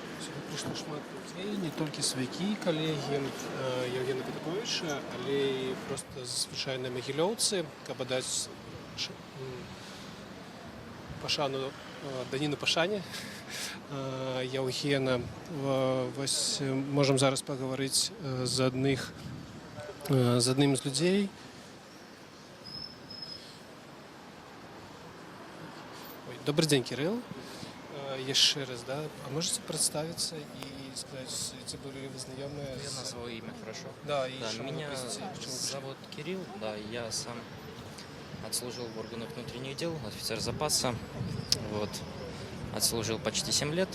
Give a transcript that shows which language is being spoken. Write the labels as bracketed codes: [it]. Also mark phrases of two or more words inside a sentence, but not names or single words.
[be] сюды прыйшло шмат людзей, не толькі сваякі і калегі Яўгена Патаповіча, але і проста звычайныя магілёўцы, каб аддаць пашану, даніну пашане Яўгена. Вось можам зараз пагаварыць з адным з людзей. [ru] Добрый день, Кирилл. Еще раз, да? А можете представиться и сказать, где были вы знакомы? Я назвал имя, хорошо. Да, и Да, что вы меня просите, почему вы зовут Кирилл, да, я сам отслужил в органах внутренних дел, офицер запаса, вот, отслужил почти 7 лет.